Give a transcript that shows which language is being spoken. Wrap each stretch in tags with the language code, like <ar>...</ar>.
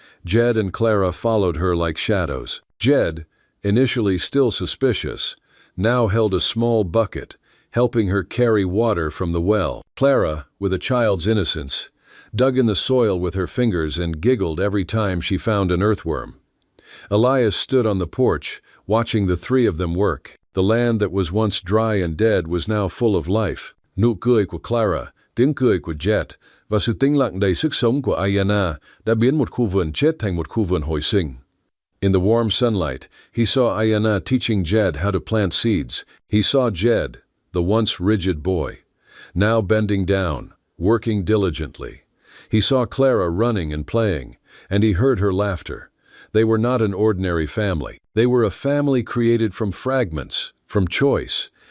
<en>Jed and Clara followed her like shadows. Jed, initially still suspicious, now held a small bucket, helping her carry water from the well. Clara, with a child's innocence, dug in the soil with her fingers and giggled every time she found an earthworm. Elias stood on the porch, watching the three of them work. The land that was once dry and dead was now full of life.</en> <vi>Nụ cười của Clara, tiếng cười của Jet và sự tĩnh lặng đầy sức sống của Ayanna đã biến một khu vườn chết thành một khu vườn hồi sinh.</vi> <en>In the warm sunlight, he saw Ayanna teaching Jed how to plant seeds. He saw Jed, the once rigid boy, now bending down, working diligently. He saw Clara running and playing, and he heard her laughter. They were not an ordinary family. They were a family created from fragments, from choice.</en>